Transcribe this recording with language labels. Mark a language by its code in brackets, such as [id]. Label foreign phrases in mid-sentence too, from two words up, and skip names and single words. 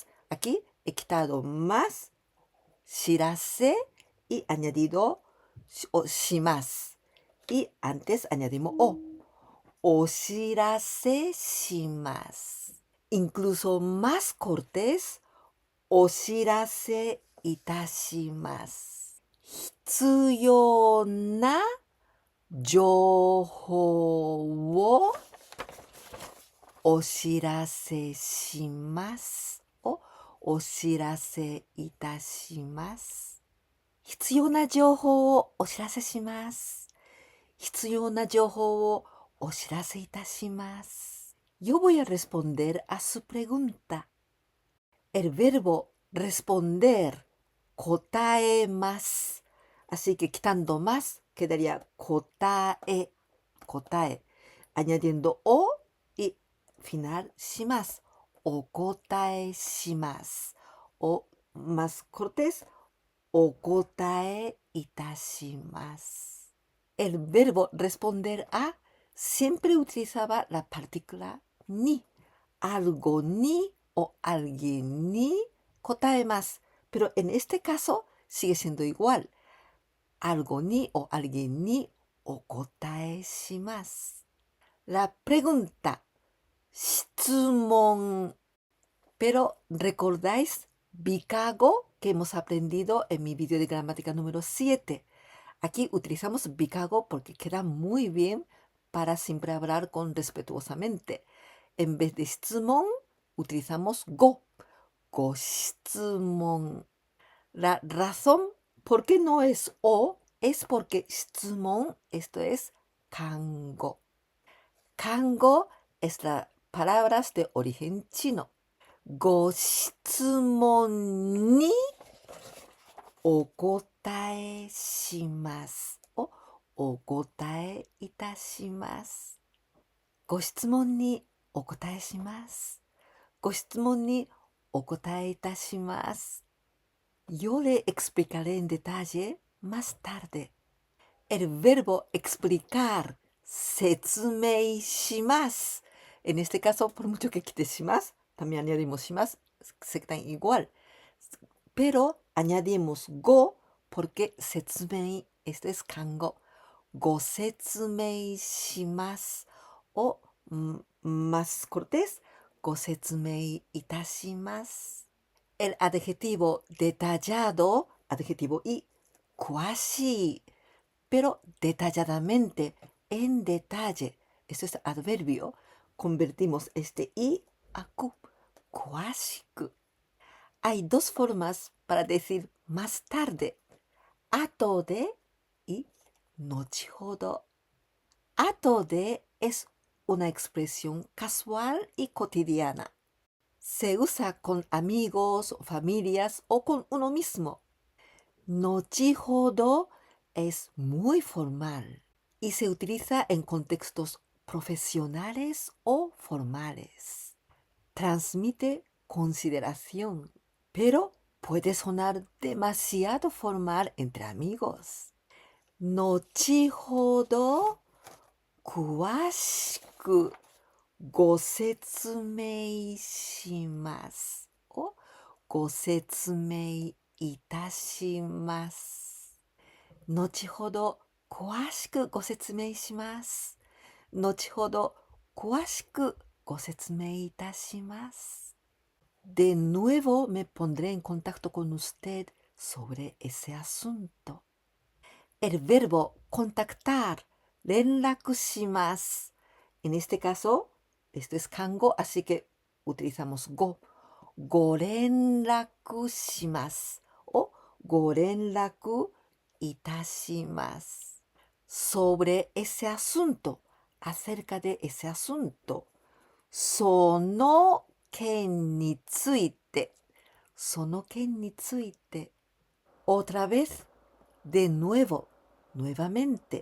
[es] Aquí he quitado más, shirase y añadido [ja] お します. [es] Y antes añadimos o. [ja] お知らせします. [es] Incluso más cortés, [ja] お知らせいたします. 必要な情報をお知らせしますをお知らせいたします。必要な情報をお知らせします。必要な情報をお知らせいたします。 [es] Yo voy a responder a su pregunta. El verbo responder, 答えます。Así que quitando más quedaría [ja] 答え、答え。 [es] Añadiendo o y final します。 [ja] お答えします。 [es] O más cortés, [ja] お答えいたします。 [es] El verbo responder a siempre utilizaba la partícula ni. Algo ni o alguien ni 答えます。Pero en este caso sigue siendo igual. Algo ni o alguien ni [ja] お答えします。 [es] La pregunta, [ja] 質問. [es] Pero ¿recordáis bicago que hemos aprendido en mi vídeo de gramática número 7? Aquí utilizamos bicago porque queda muy bien para siempre hablar con respetuosamente. En vez de 質問 utilizamos go. [ja] ご質問. [es] La razón por qué no es o es porque 質問, esto es kango. Kango es las palabras de origen chino. [ja] ご質問にお答えしますをお答えいたします。ご質問にお答えします。ご質問にお答えいたします。 [es] Yo le explicaré en detalle más tarde. El verbo explicar, [ja] 説明します. [es] En este caso, por mucho que quite します, también añadimos します, se quedan igual. Pero añadimos go porque 説明, esto es kango. [ja] ご説明します [es] o más cortés, [ja] ご説明いたします. [es] El adjetivo detallado, adjetivo y, [ja] 詳しい, [es] pero detalladamente, en detalle. Esto es adverbio. Convertimos este i a ku, [ja] 詳しく. [es] Hay dos formas para decir más tarde, 後で y 後ほど. 後で es una expresión casual y cotidiana. Se usa con amigos, familias o con uno mismo. 後ほど es muy formal y se utiliza en contextos profesionales o formales. Transmite consideración, pero puede sonar demasiado formal entre amigos. [ja] 後ほど詳しくご説明します。をご説明いたします。後ほど詳しくご説明します。後ほど詳しくご説明いたします。 [es] De nuevo me pondré en contacto con usted sobre ese asunto. El verbo contactar, 連絡します。En este caso, esto es kango, así que utilizamos go. [ja] ご連絡します。 [es] o [ja] ご連絡いたします。 [es] sobre ese asunto, acerca de ese asunto. [ja] その件について、その件について。 [es] otra vez, de nuevo, nuevamente.